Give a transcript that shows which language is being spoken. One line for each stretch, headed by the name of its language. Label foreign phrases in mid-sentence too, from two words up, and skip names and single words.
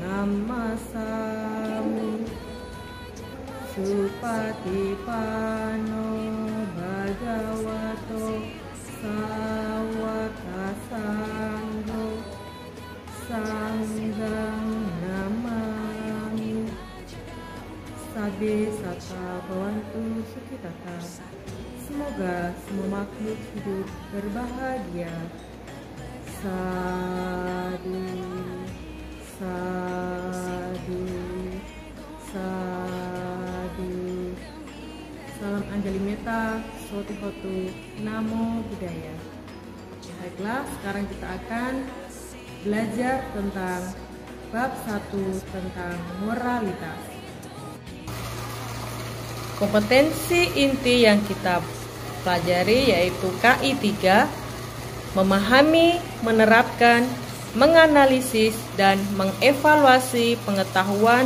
Pali: Namasami Supatipano Bhagavato Sawaka Sangho Sanghang Namami Sabbe Satta Bhavantu Sukhitata.
Indonesian: Semoga semua makhluk hidup berbahagia.
Pali: Sadu, sadu, sadu. Salam Anjali Meta, Soti Hotu, Namo Buddhaya.
Indonesian: Baiklah, sekarang kita akan belajar tentang bab 1 tentang moralitas. Kompetensi inti yang kita pelajari yaitu KI 3, memahami, menerapkan, menganalisis, dan mengevaluasi pengetahuan